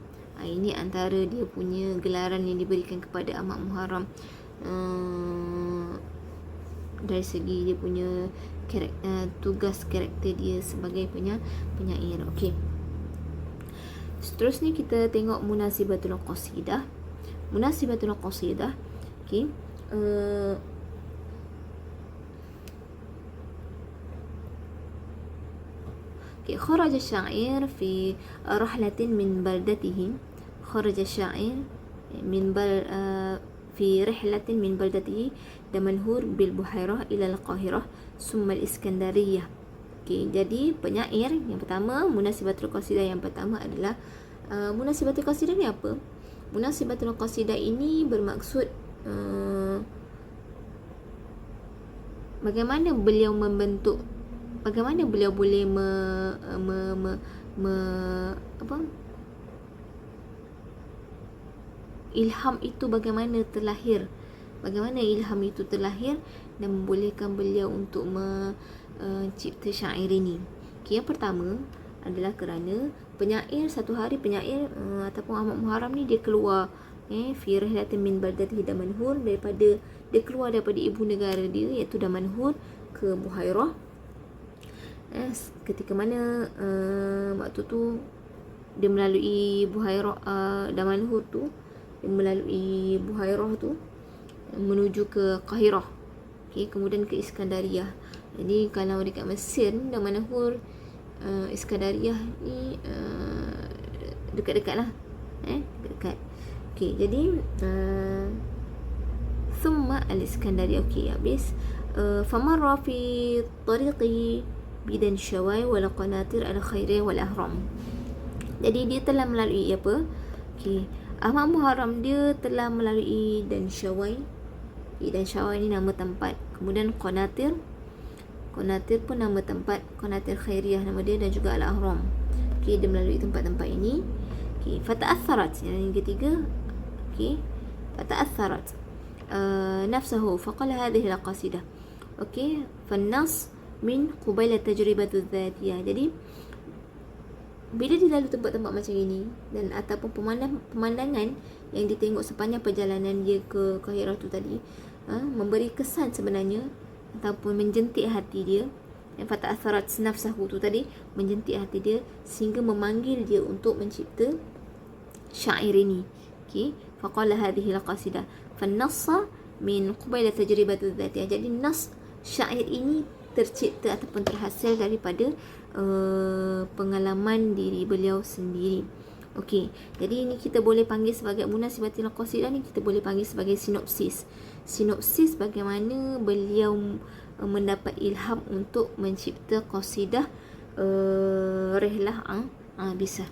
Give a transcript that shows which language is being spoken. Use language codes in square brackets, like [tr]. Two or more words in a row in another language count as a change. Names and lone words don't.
[ms] Ini antara dia punya gelaran yang diberikan kepada Ahmad Muharram dari segi dia punya tugas karakter dia sebagai penyair. Okey, seterusnya kita tengok Munasibatul Qasidah. Okey, [ar] خرج الشاعر في رحلة من بلدته في رحلة من بلدته دمنهور بالبحيرة إلى القاهرة ثم الإسكندرية. [ms] Okay, jadi penyair yang pertama, Munasibatul Qasidah yang pertama adalah Munasibatul Qasidah ni apa? Munasibatul Qasidah ini bermaksud bagaimana beliau membentuk, bagaimana beliau boleh ilham itu bagaimana ilham itu terlahir dan membolehkan beliau untuk mencipta syair ini. Okay, yang pertama adalah kerana penyair, satu hari penyair ataupun Ahmad Muharram ni dia keluar [ar] في رحلة من بلدته دمنهور, [ms] daripada dia keluar daripada ibu negara dia iaitu Damanhur ke Buhairah. Ketika mana waktu tu dia melalui Buhairah, Damanhur tu dia melalui Buhairah tu menuju ke Qahirah, kemudian ke Iskandariyah. Jadi kalau dekat Mesir Damanhur, Iskandariyah ni dekat-dekat lah, dekat-dekat. Jadi [ar] ثم الإسكندرية. Habis فمر في طريقه بدنشواي والقناطر الخيرية والأهرام. [ms] Jadi dia telah melalui apa? Ahmad Muharram dia telah melalui dan Syawai. Dan Syawai ni nama tempat. Kemudian Qanatir pun nama tempat. Qanatir Khairiyah nama dia, dan juga Al-Ahram. Dia melalui tempat-tempat ini. Fata'atharat, yang ketiga. [ar] فتأثرت نفسه فقال هذه القصيدة. فالنص من قبيل تجربة ذاتية. [ms] Jadi bila dia lalu tempat-tempat macam ini, dan ataupun pemandangan yang ditengok sepanjang perjalanan dia ke Qahirah tu tadi, memberi kesan sebenarnya ataupun menjentik hati dia. Yang [ar] فتأثرت نفسه [ms] tu tadi menjentik hati dia sehingga memanggil dia untuk mencipta syair ini. [ar] فقال هذه القصيدة فالنص من قبيل تجربة ذاتية. [ms] Jadi nas syair ini tercipta ataupun terhasil daripada pengalaman diri beliau sendiri. Jadi ini kita boleh panggil sebagai munasibatil qasidah ni, kita boleh panggil sebagai sinopsis bagaimana beliau mendapat ilham untuk mencipta qasidah Rihlah Abisah.